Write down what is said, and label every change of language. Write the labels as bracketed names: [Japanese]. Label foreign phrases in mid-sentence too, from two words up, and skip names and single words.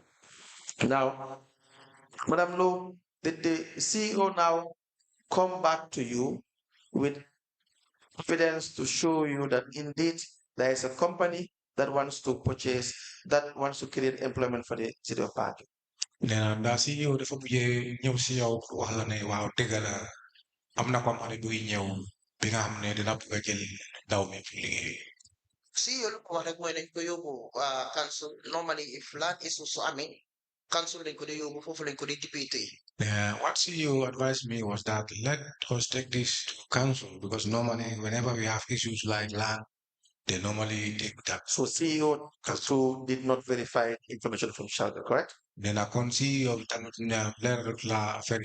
[English] Now, Madam Lowe, did the CEO now come back to you with evidence to show you that indeed there is a company that wants to purchase, that wants to create employment for the city of Banjul? [Wolof] Nena da CEO dafa mujjé ñew ci yow wax la ne waaw dëgg la am na compagnie buy ñëw bi nga xam ne dina bëgg jël ndaw mi pour liggéey. CEO lu ko wax rek mooy dañ ko yóbbu council [English] normally if land is also council [Wolof] lañ ko dee yóbbu foofu lañ ko dee député. [English] What CEO advised me was that let us take this to council because normally whenever we have issues like land, they normally take that. So CEO also did not verify information from Shadwell, correct? Then I can see of la